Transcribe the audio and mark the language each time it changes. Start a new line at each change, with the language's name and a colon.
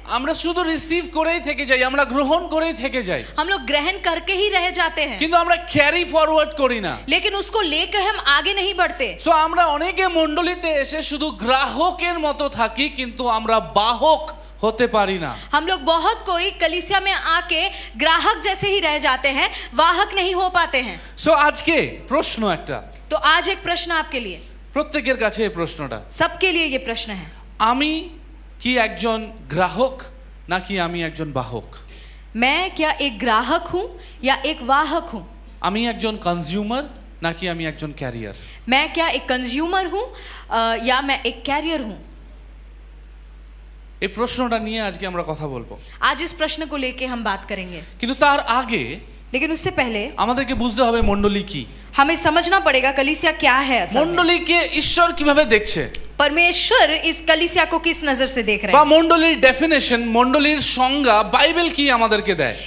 Bangla: আমরা শুধু রিসিভ করেই থেকে যাই, আমরা গ্রহণ করেই থেকে যাই,
Hindi: हम लोग ग्रहण करके ही रह जाते हैं,
Bangla: কিন্তু আমরা ক্যারি ফরওয়ার্ড করি না।
Hindi: लेकिन उसको लेकर हम आगे नहीं बढ़ते।
Bangla: সো আমরা অনেকে মণ্ডলীতে এসে শুধু গ্রাহকের মতো থাকি, কিন্তু আমরা বাহক হতে পারি না।
Hindi: हम लोग बहुत कोई कलीसिया में आके ग्राहक जैसे ही रह जाते हैं, वाहक नहीं हो पाते हैं।
Bangla: সো আজকে প্রশ্ন একটা,
Hindi: तो आज एक प्रश्न आपके लिए,
Bangla: প্রত্যেকের কাছে এই প্রশ্নটা,
Hindi: सबके लिए ये प्रश्न है,
Bangla: আমি কি একজন গ্রাহক নাকি আমি একজন বাহক?
Hindi: मैं क्या एक ग्राहक हूँ या एक वाहक हूँ?
Bangla: আমি একজন কনজিউমার নাকি আমি একজন ক্যারিয়ার?
Hindi: मैं क्या एक कंज्यूमर हूँ या मैं एक कैरियर हूँ?
Bangla: এই প্রশ্নটা নিয়ে আজকে আমরা কথা বলবো,
Hindi: आज इस प्रश्न को लेके हम बात करेंगे,
Bangla: কিন্তু তার আগে
Hindi: लेकिन उससे पहले
Bangla: আমাদেরকে বুঝতে হবে মণ্ডলী কি।
Hindi: हमें समझना पड़ेगा कलीसिया क्या है असल में।
Bangla: মণ্ডলীকে ঈশ্বর কিভাবে দেখছে,
Hindi: परमेश्वर इस कलीसिया को किस नजर से देख रहे
Bangla: বা
Hindi: हैं,
Bangla: মণ্ডলীর ডেফিনেশন, মণ্ডলীর সংজ্ঞা বাইবেল কি আমাদেরকে দেয়।